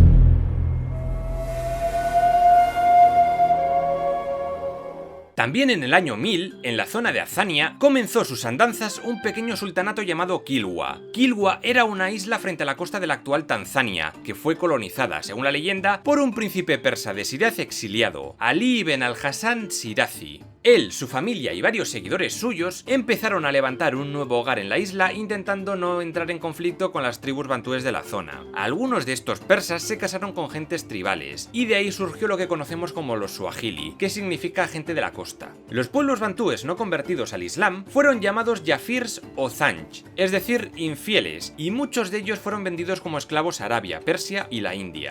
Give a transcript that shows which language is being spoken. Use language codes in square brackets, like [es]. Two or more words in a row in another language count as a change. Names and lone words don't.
[es] También en el año 1000, en la zona de Azania, comenzó sus andanzas un pequeño sultanato llamado Kilwa. Kilwa era una isla frente a la costa de la actual Tanzania, que fue colonizada, según la leyenda, por un príncipe persa de Shiraz exiliado, Ali ibn al-Hasan Shirazi. Él, su familia y varios seguidores suyos empezaron a levantar un nuevo hogar en la isla intentando no entrar en conflicto con las tribus bantúes de la zona. Algunos de estos persas se casaron con gentes tribales y de ahí surgió lo que conocemos como los suajili, que significa gente de la costa. Los pueblos bantúes no convertidos al Islam fueron llamados yafirs o zanj, es decir, infieles, y muchos de ellos fueron vendidos como esclavos a Arabia, Persia y la India.